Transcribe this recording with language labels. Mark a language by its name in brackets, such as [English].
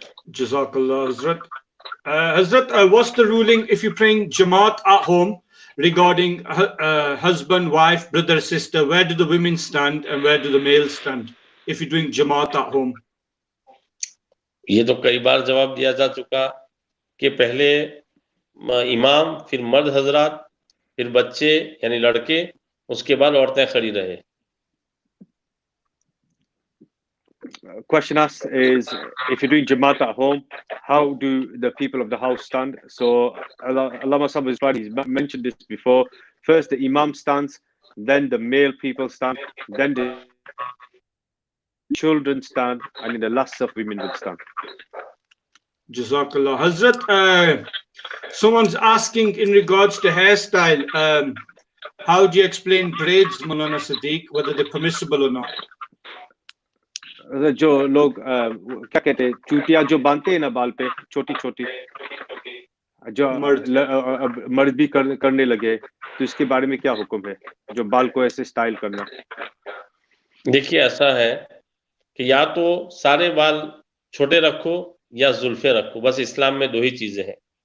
[English] Jazakallah, Hazrat. Hazrat, what's the ruling if you're praying Jamaat at home regarding husband, wife, brother, sister? Where do the women stand and where do the males stand if you're doing Jamaat at home? [Hindi] ये तो कई बार जवाब दिया जा चुका कि पहले इमाम, फिर मर्द हजरात, फिर बच्चे यानी लड़के, उसके बाद औरतें खड़ी रहे. [English] question asked is, if you're doing Jamaat at home, how do the people of the house stand? So Allama Sahib has tried, he's mentioned this before. First the Imam stands, then the male people stand, then the children stand, and in the last of women will stand. Jazakallah. Hazrat, someone's asking in regards to hairstyle, how do you explain braids, Maulana Siddiq, whether they're permissible or not? [Hindi] जो लोग क्या कहते हैं, चूटियां जो बांधते हैं ना बाल पे छोटी छोटी, जो मर्द भी करने लगे, तो इसके बारे में क्या हुक्म है, जो बाल को ऐसे स्टाइल करना? देखिए ऐसा है कि या तो सारे बाल छोटे रखो या जुल्फे रखो, बस इस्लाम में 2 ही चीजें हैं।